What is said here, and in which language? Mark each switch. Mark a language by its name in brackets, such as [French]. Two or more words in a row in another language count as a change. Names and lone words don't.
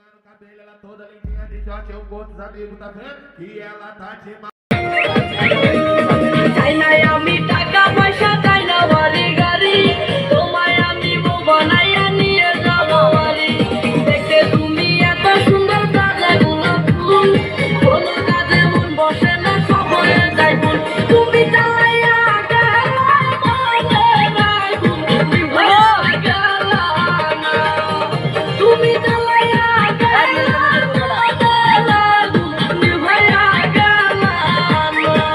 [Portuguese] cabelo, ela toda limpinha de short, eu com outros amigos, tá vendo? Que ela tá de mal. [Bangla] চাইনায় আমি টাকা পয়সা চাই না বাড়ি গাড়ি তোমায় আমি বউ বানাইয়া নিয়ে যাবো বাড়ি দেখে তুমি এত সুন্দর তাজা গোলাপ ফুল কোনো কাজে মন বসে না সময়ে যাই ভুল তুমি চালাইয়া গেলা বলে নাই তুমি ভাইয়া গেলা না তুমি চালাইয়া গেলা বলে নাই তুমি ভাইয়া গেলা না